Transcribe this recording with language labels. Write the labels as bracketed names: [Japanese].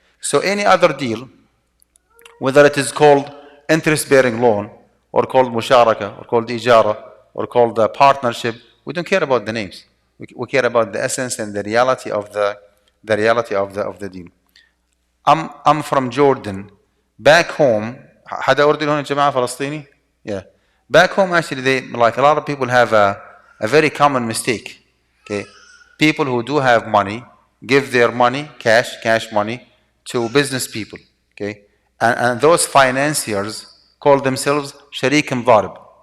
[English] So any other deal, whether it is called interest-bearing loan, or called musharaka, or called ijara, or called partnership, we don't care about the names. We care about the essence and the reality of the deal. I'm from Jordan. Back home, [Arabic] حدا أردني هون جماعة فلسطيني? [English] Yeah. Back home, actually, they, like a lot of people, have a very common mistake. Okay, people who do have money give their money, cash money, to business people. Okay, and those financiers call themselves sharik mdarib.